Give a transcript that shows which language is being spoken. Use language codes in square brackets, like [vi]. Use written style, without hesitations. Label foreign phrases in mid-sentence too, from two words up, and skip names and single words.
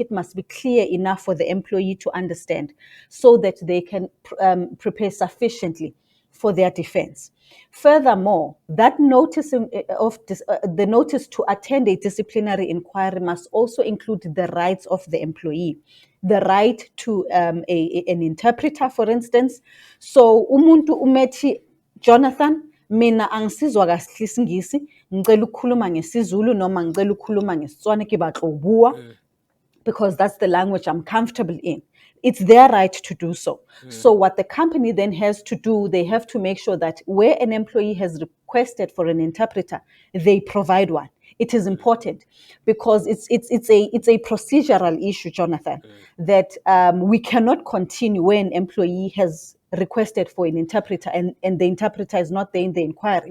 [en] It must be clear enough for the employee to understand, so that they can prepare sufficiently for their defense. Furthermore, that notice the notice to attend a disciplinary inquiry must also include the rights of the employee, the right to an interpreter, for instance. [zu] So umuntu umethi, Jonathan, mina angisizwa kahle isingisi, ngicela ukukhuluma ngesiZulu noma ngicela ukukhuluma ngeSetswana [tn] ke batla bua, [en] because that's the language I'm comfortable in. It's their right to do so. So what the company then has to do, they have to make sure that where an employee has requested for an interpreter, they provide one. It is important because it's a procedural issue, Jonathan, that we cannot continue when an employee has requested for an interpreter and the interpreter is not there in the inquiry.